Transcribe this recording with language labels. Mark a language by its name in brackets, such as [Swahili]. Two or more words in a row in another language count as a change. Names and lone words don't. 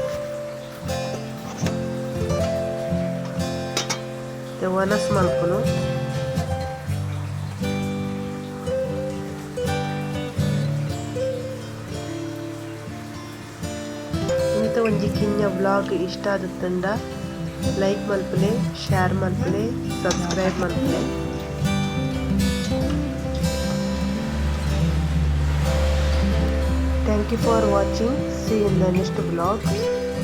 [Tulu] ಒನಸ್ ಮಲ್ಪುನು ಒಂಜಿ ಕಿನ್ನ ಬ್ಲಾಗ್ ಇಷ್ಟ ಆದತ್ತಂಡ ಲೈಕ್ ಮಲ್ಪಲೆ ಶೇರ್ ಮಲ್ಪಲೆ ಸಬ್ಸ್ಕ್ರೈಬ್ ಮಲ್ಪಲೆ. [English] Thank you for watching. See in the next blog.